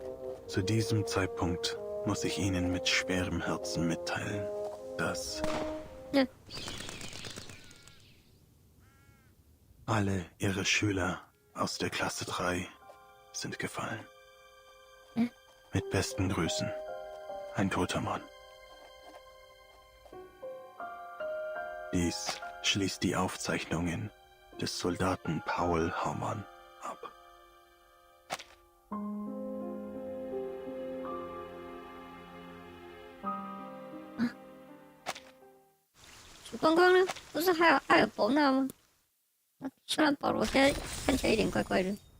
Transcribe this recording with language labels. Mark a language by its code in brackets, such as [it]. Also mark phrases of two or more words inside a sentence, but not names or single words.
[de] Zu diesem Zeitpunkt muss ich Ihnen mit schwerem Herzen mitteilen, dass alle Ihre Schüler aus der Klasse 3 sind gefallen. Mit besten Grüßen, ein toter Mann. Dies schließt die Aufzeichnungen des Soldaten Paul Haumann ab. Ah. [zh] 曙光光呢？不是还有艾尔伯纳吗？虽然保罗现在看起来有点怪怪的。